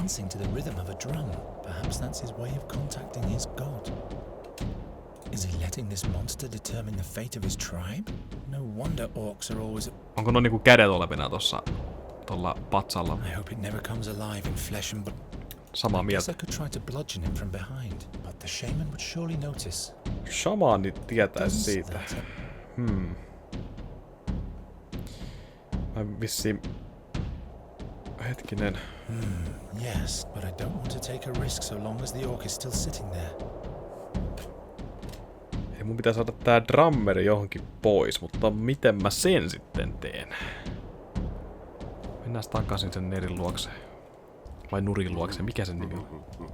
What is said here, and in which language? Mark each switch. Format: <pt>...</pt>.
<en>Dancing to the rhythm of a drum. Perhaps that's his way of contacting his god. Is he letting this monster determine the fate of his tribe? No wonder orcs are always...</en> <fi>Onko no niinku kädet olevina tossa tolla patsalla?</fi> <en>I hope it never comes alive in flesh and blood.</en> <fi>Samaa</fi> <en>I guess</en> <fi>mieltä.</fi> <en>I could try to bludgeon him from behind, but the shaman would surely notice.</en> <fi>Shamaani tietäisi siitä. Mä vissiin... Hetkinen.</fi> <en>Yes, but I don't want to take a risk so long as the orc is still sitting there.</en> <fi>Ei mun pitää saada tää drummeri johonkin pois, mutta miten mä sen sitten teen? Mennään takaisin sen nerin luokse. Vai nurin luokse, mikä sen nimi on?</fi>